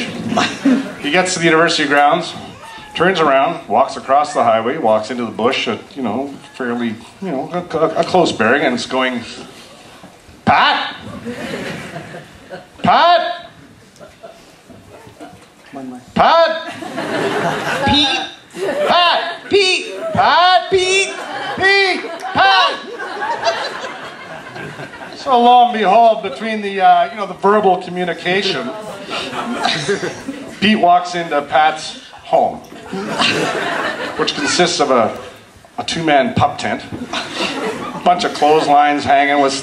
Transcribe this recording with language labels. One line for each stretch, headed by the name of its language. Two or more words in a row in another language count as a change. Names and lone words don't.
English: He gets to the university grounds, turns around, walks across the highway, walks into the bush at, fairly, a close bearing, and it's going, Pat? Pat? One more. Pat? Pete? Pat? Pete? Pat? Pete? Pete? Pat? So lo and behold, between the the verbal communication, Pete walks into Pat's home, which consists of a two-man pup tent, a bunch of clotheslines hanging with